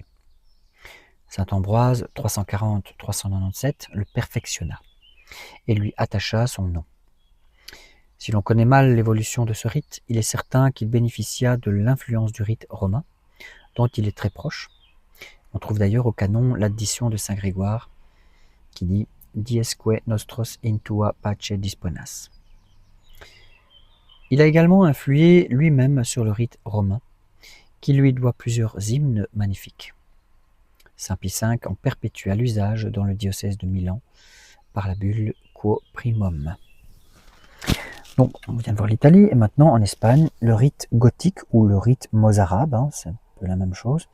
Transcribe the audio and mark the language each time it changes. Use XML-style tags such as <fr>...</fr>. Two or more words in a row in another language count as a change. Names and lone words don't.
<fr>Saint Ambroise, 340-397, le perfectionna et lui attacha son nom. Si l'on connaît mal l'évolution de ce rite, il est certain qu'il bénéficia de l'influence du rite romain, dont il est très proche. On trouve d'ailleurs au canon l'addition de saint Grégoire, qui dit «</fr> <la>Diesque nostros in tua pace disponas ».</la> <fr>Il a également influé lui-même sur le rite romain, qui lui doit plusieurs hymnes magnifiques. Saint Pie V en perpétua l'usage dans le diocèse de Milan par la bulle Quo Primum. Donc, on vient de voir l'Italie, et maintenant en Espagne, le rite gothique ou le rite mozarabe, c'est un peu la même chose.</fr>